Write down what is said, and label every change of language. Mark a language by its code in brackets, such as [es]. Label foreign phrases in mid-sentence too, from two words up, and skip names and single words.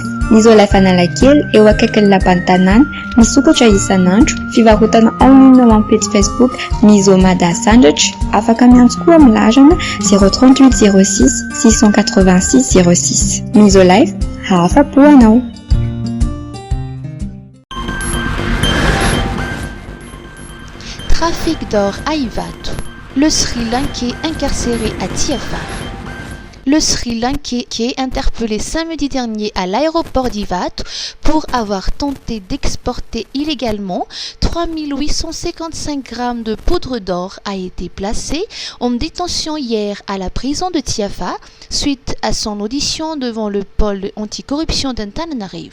[mg] Misolife Analakely eo akaikin'ny lapan'ny tanàna, misokatra isan'andro, fivarotana online ao amin'ny page Facebook Misomada Sandratra, afaka miantso koa amin'ny larana 038 06 686 06. Misolife, hafa-po anao. [fr] Trafic d'or à Ivato. Le Sri Lankais incarcéré à Tiafa. Le Sri Lankais qui est interpellé samedi dernier à l'aéroport d'Ivato pour avoir tenté d'exporter illégalement 3855 grammes de poudre d'or a été placé en détention hier à la prison de Tiafa suite à son audition devant le pôle anticorruption d'Antananarivo.